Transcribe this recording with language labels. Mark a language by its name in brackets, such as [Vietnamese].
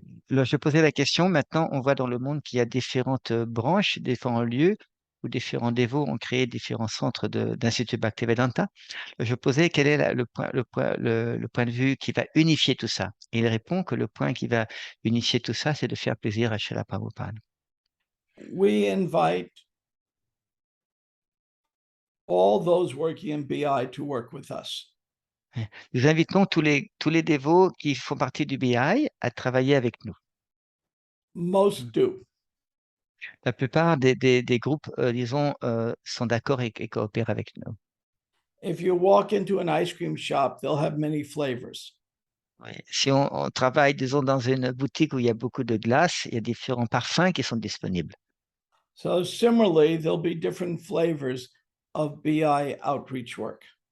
[French] Alors, je posais la question, maintenant on voit dans le monde qu'il y a différentes branches, différents lieux où différents dévots ont créé différents centres d'institut Bhaktivedanta. Je posais quel est le point de vue qui va unifier tout ça. Et il répond que le point qui va unifier tout ça, c'est de faire plaisir à Srila Prabhupada. [English] We invite all those working in BI to work with us. [French] Nous invitons tous les dévots qui font partie du BI à travailler avec nous. [English] Most do. [French] La plupart des groupes, disons, sont d'accord et coopèrent avec nous. [English] If you walk into an ice cream shop, they'll have many flavors. [French] Oui. Si on travaille, disons, dans une boutique où il y a beaucoup de glace, il y a différents parfums qui sont disponibles. [English] So similarly, there'll be different flavors of BI outreach work.